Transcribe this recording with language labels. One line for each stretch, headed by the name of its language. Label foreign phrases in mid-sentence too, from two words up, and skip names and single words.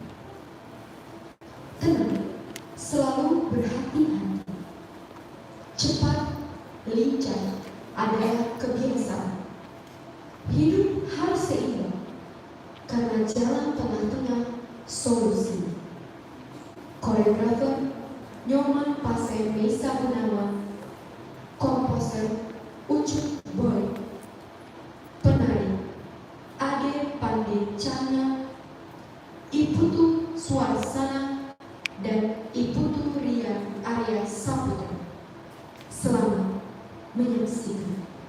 Indonesian: Tenang, selalu berhati-hati. Cepat, lincah adalah kebiasaan. Hidup harus seimbang, karena jalan tengah-tengah solusi. Koreografer Nyoman Pasai Mesa Gunawan, komposer Ucup Boy, penari Ade Pandicana, Iputu Suarsana, dan Iputu Ria Arya Saputra. Selamat menyaksikan.